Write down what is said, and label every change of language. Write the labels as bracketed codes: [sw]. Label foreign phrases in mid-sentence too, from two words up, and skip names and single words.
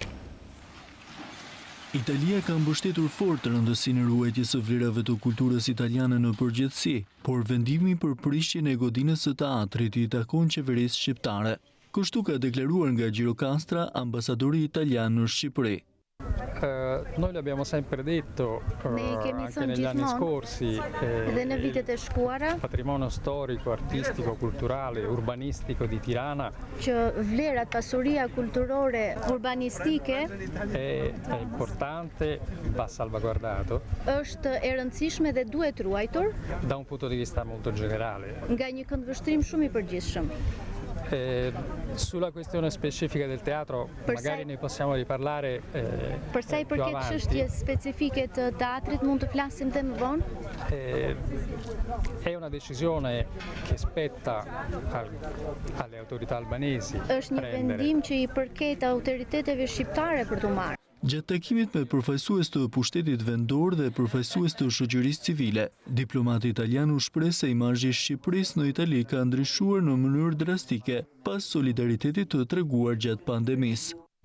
[sq] Italia ka mbështetur fort rëndësinë e ruajtjes së vlerave të kulturës italiane në përgjithësi, por vendimi për prishjen e godinës së teatrit i takon qeverisë shqiptare. Kështu ka deklaruar nga Gjirokastra ambasadori italian në Shqipëri. [it] Noi l'abbiamo sempre detto anche negli anni scorsi, patrimonio storico, artistico, culturale, urbanistico di Tirana [sq] që vlerat, pasuria kulturore, urbanistike [it] è importante, va salvaguardato. [sq] Është e rëndësishme dhe duhet ruajtur [it] da un punto di vista molto generale. [sq] Nga një këndvështrim shumë i përgjithshëm. [it] Sulla questione specifica del teatro magari ne possiamo riparlare [sq] për sa i përket çështjes specifike të teatrit mund të flasim dhe më vonë. [it] È una decisione che spetta alle autorità albanesi. [sq] Është një vendim që i përket autoriteteve shqiptare për t'u marrë. Gjatë takimit me përfaqësues të pushtetit vendor dhe përfaqësues të shoqërisë civile, diplomati italian u shpreh se imazhi i Shqipërisë në Itali ka ndryshuar në mënyrë drastike pas solidaritetit të treguar gjatë pandemisë.